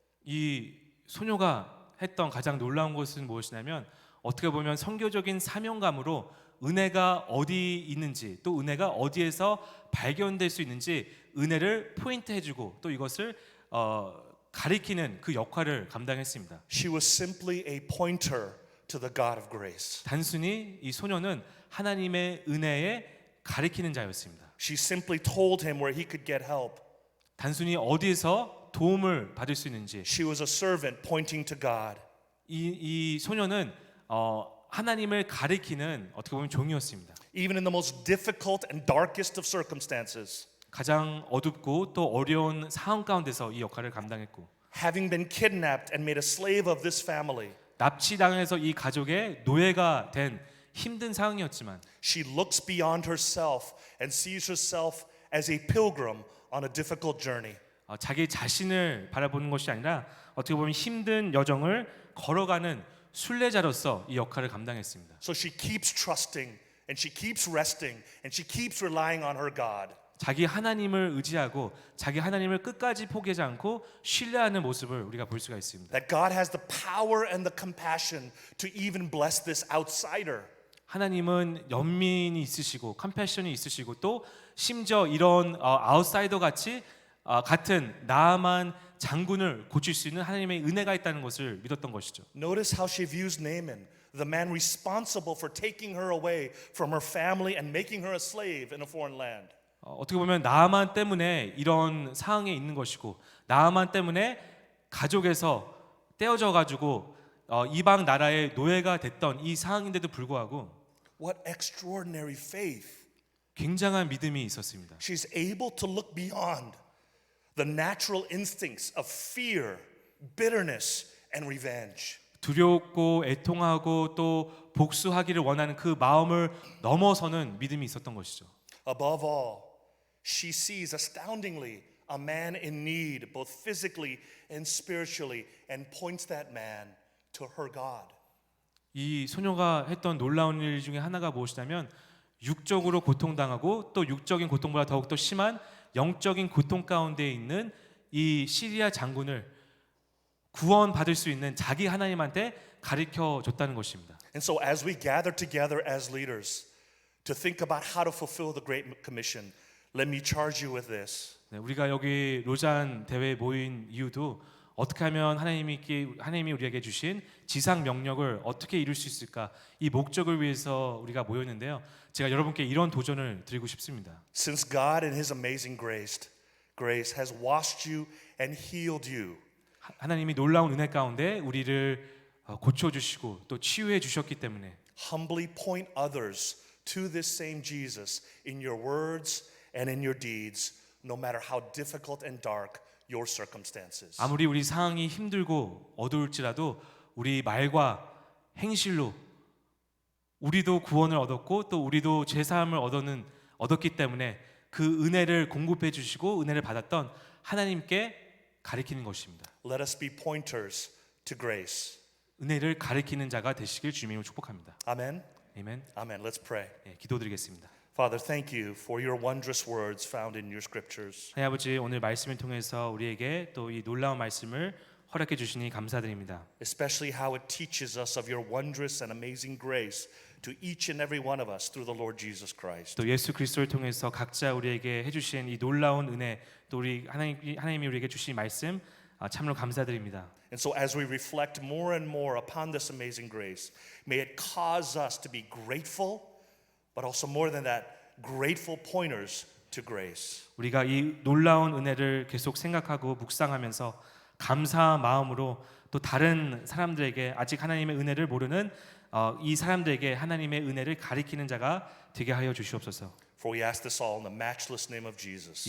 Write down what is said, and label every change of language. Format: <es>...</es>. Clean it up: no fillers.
<ko>이 소녀가 했던 가장 놀라운 것은 무엇이냐면 어떻게 보면 선교적인 사명감으로 은혜가 어디 있는지 또 은혜가 어디에서 발견될 수 있는지 은혜를 포인트해주고 또 이것을 가리키는 그 역할을 감당했습니다.</ko> <en>She was simply a pointer to the God of grace.</en> <ko>단순히 이 소녀는 하나님의 은혜에 가리키는 자였습니다.</ko> <en>She simply told him where he could get help.</en> <ko>단순히 어디에서 도움을 받을 수 있는지</ko> <en>She was a servant pointing to God.</en> <ko>이 소녀는 하나님을 가리키는 어떻게 보면 종이었습니다.</ko> <en>Even in the most difficult and darkest of circumstances.</en> <ko>가장 어둡고 또 어려운 상황 가운데서 이 역할을 감당했고</ko> <en>Having been kidnapped and made a slave of this family,</en> <ko>납치당해서 이 가족의 노예가 된 힘든 상황이었지만</ko> <en>she looks beyond herself and sees herself as a pilgrim on a difficult journey.</en> <ko>자기 자신을 바라보는 것이 아니라 어떻게 보면 힘든 여정을 걸어가는 순례자로서 이 역할을 감당했습니다.</ko> <en>So she keeps trusting and she keeps resting and she keeps relying on her God.</en> <ko>자기 하나님을 의지하고 자기 하나님을 끝까지 포기하지 않고 신뢰하는 모습을 우리가 볼 수가 있습니다.</ko> <en>That God has the power and the compassion to even bless this outsider.</en> <ko>하나님은 연민이 있으시고 컴패션이 있으시고 또 심지어 이런 아웃사이더 같이 같은 나아만 장군을 고칠 수 있는 하나님의 은혜가 있다는 것을 믿었던 것이죠.</ko> <en>Notice how she views Naaman, the man responsible for taking her away from her family and making her a slave in a foreign land.</en> <ko>어떻게 보면 나아만 때문에 이런 상황에 있는 것이고 나아만 때문에 가족에서 떼어져 가지고 이방 나라의 노예가 됐던 이 상황인데도 불구하고</ko> <en>What extraordinary faith.</en> <ko>굉장한 믿음이 있었습니다.</ko> <en>She's able to look beyond the natural instincts of fear, bitterness, and revenge.</en> <ko>두렵고 애통하고 또 복수하기를 원하는 그 마음을 넘어서는 믿음이 있었던 것이죠.</ko> <en>Above all, she sees astoundingly a man in need, both physically and spiritually, and points that man to her God.</en> <ko>이 소녀가 했던 놀라운 일 중에 하나가 무엇이냐면 육적으로 고통당하고 또 육적인 고통보다 더욱더 심한 영적인 고통 가운데 있는 이 시리아 장군을 구원받을 수 있는 자기 하나님한테 가르쳐 줬다는 것입니다.</ko> <en>And so as we gather together as leaders to think about how to fulfill the Great Commission, let me charge you with this.</en> <ko>네, 우리가 여기 로잔 대회에 모인 이유도 어떻게 하면 하나님이 우리에게 주신 지상 명령을 어떻게 이룰 수 있을까 이 목적을 위해서 우리가 모였는데요. 제가 여러분께 이런 도전을 드리고 싶습니다.</ko> <en>Since God in His amazing grace has washed you and healed you,</en> <ko>하나님이 놀라운 은혜 가운데 우리를 고쳐주시고 또 치유해 주셨기 때문에</ko> <en>humbly point others to this same Jesus in your words and in your deeds, no matter how difficult and dark your circumstances.</en> <ko>아무리 우리 상황이 힘들고 어두울지라도 우리 말과 행실로 우리도 구원을 얻었고 또 우리도 죄사함을 얻었기 때문에 그 은혜를 공급해 주시고 은혜를 받았던 하나님께 가리키는 것입니다.</ko> <en>Let us be pointers to grace.</en> <ko>은혜를 가리키는 자가 되시길 주님으로 축복합니다.</ko> <en>Amen.</en> <ko>아멘.</ko> <en>Amen. Let's pray.</en> <ko>네, 기도드리겠습니다.</ko> <en>Father, thank you for your wondrous words found in your scriptures.</en> <ko>하나님 아버지 오늘 말씀을 통해서 우리에게 또 이 놀라운 말씀을 허락해 주시니 감사드립니다.</ko> <en>Especially how it teaches us of your wondrous and amazing grace to each and every one of us through the Lord Jesus Christ.</en> <ko>또 예수 그리스도를 통해서 각자 우리에게 해주신 이 놀라운 은혜 또 우리 하나님이 우리에게 주신 말씀 참으로 감사드립니다.</ko> <en>And so as we reflect more and more upon this amazing grace, may it cause us to be grateful, but also more than that, grateful pointers to grace.</en> <ko>우리가 이 놀라운 은혜를 계속 생각하고 묵상하면서 감사한 마음으로 또 다른 사람들에게 아직 하나님의 은혜를 모르는 이 사람들에게 하나님의 은혜를 가리키는 자가 되게 하여 주시옵소서.</ko> <en>For we ask this all in the matchless name of Jesus.</en>